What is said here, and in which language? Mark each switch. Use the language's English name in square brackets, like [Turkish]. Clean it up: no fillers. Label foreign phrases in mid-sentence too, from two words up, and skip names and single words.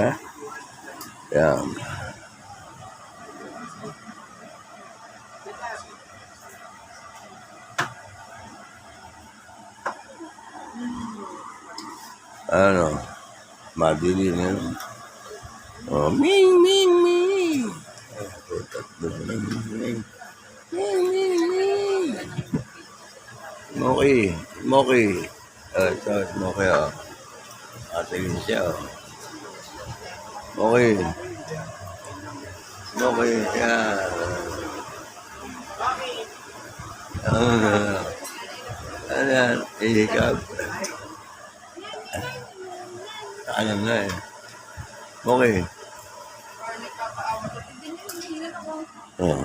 [Filipino] Kaya, ano, madili na yun. Oh, ming, ming, ming. Tatlo na lang, ming. Ming, ming, ming. Moki, Moki. Ito, Moki, oh. Atingin siya, oh. Moki. Moki, yan. Ano yan, ihikap. Alam na eh. Okay. Oh.